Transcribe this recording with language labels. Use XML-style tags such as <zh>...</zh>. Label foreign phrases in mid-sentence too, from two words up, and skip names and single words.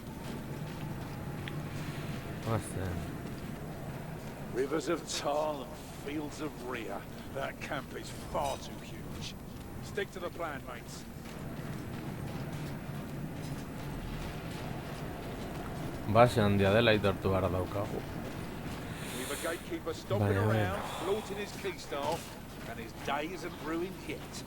<en>What's then? Rivers of Tal and fields of Rhea. That camp is far too huge. Stick to the plan, mates.</en> <eu>Base handia dela aitortu behar daukagu.</eu> <en>We've a gatekeeper stomping Vale, around, flaunting his key staff, and his day isn't ruined yet.</en>